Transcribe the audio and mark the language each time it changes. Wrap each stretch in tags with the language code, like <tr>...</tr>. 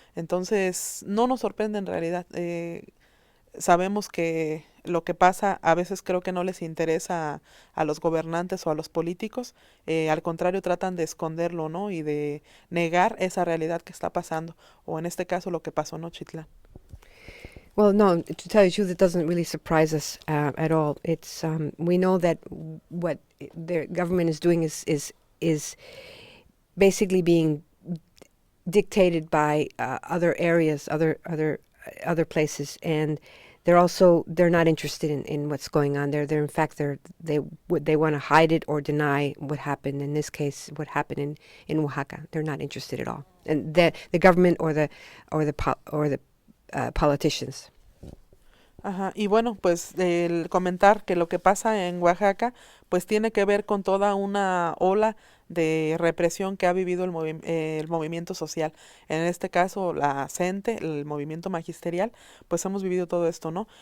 <es>Entonces, no nos sorprende en realidad. Sabemos que lo que pasa a veces creo que no les interesa a los gobernantes o a los políticos, al contrario tratan de esconderlo, ¿no? Y de negar esa realidad que está pasando, o en este caso lo que pasó en Ochitlán.</es> <en>Well, no, to tell you the truth, it doesn't really surprise us at all. It's we know that what the government is doing is basically being dictated by other areas, other places, and they're not interested in what's going on there. In fact they want to hide it or deny what happened. In this case, what happened in Oaxaca, they're not interested at all. And the government or the politicians.</en> <es>Ajá, y bueno, pues el comentar que lo que pasa en Oaxaca, pues tiene que ver con toda una ola de represión que ha vivido el movimiento social. En este caso, la CENTE, el movimiento magisterial, pues hemos vivido todo esto, ¿no?</es>